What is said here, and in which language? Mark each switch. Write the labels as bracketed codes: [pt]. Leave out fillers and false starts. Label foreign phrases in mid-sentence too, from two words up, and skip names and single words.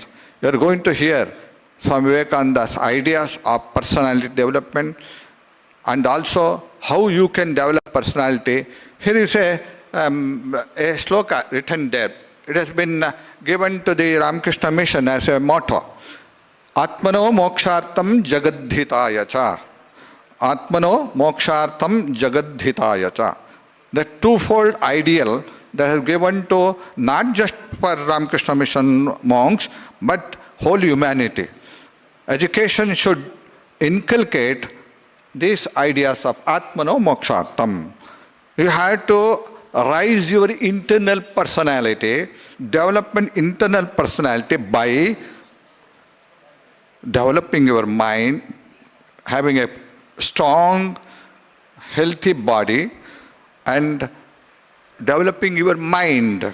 [en] You are going to hear Swami Vivekananda's ideas of personality development and also how you can develop personality. Here is a sloka written there. It has been given to the Ramakrishna Mission as a motto. [sa] आत्मनो मोक्षार्थं जगद्धिताय च. आत्मनो मोक्षार्थं जगद्धिताय च. [en] The twofold ideal that is given to not just for Ramakrishna Mission monks, but whole humanity. Education should inculcate these ideas of [sa] आत्मनो मोक्षार्थं. [en] You have to rise your internal personality, develop an internal personality by developing your mind, having a strong, healthy body, and developing your mind.